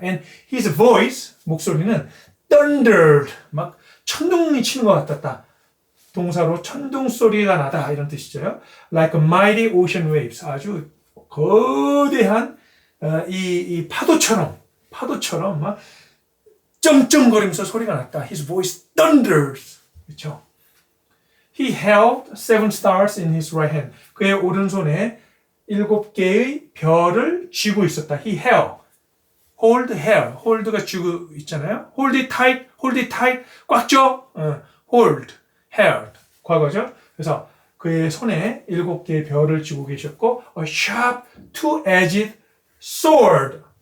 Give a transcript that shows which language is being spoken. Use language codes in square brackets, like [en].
[en] And his voice, [ko] 목소리는 thundered, 막 천둥이 치는 것 같았다. 동사로 천둥 소리가 나다 이런 뜻이죠. [en] Like a mighty ocean waves, [ko] 아주 거대한 이 파도처럼 막 쩡쩡거리면서 소리가 났다. [en] His voice thunders. [ko] 그렇죠? [en] He held 7 stars in his right hand. [ko] 그의 오른손에 7개의 별을 쥐고 있었다. [en] He held. [ko] hold가 쥐고 있잖아요. [en] hold it tight. [ko] 꽉 쥐어. [en] held. [ko] 과거죠. 그래서 그의 손에 7개의 별을 쥐고 계셨고 [en] a sharp two-edged sword.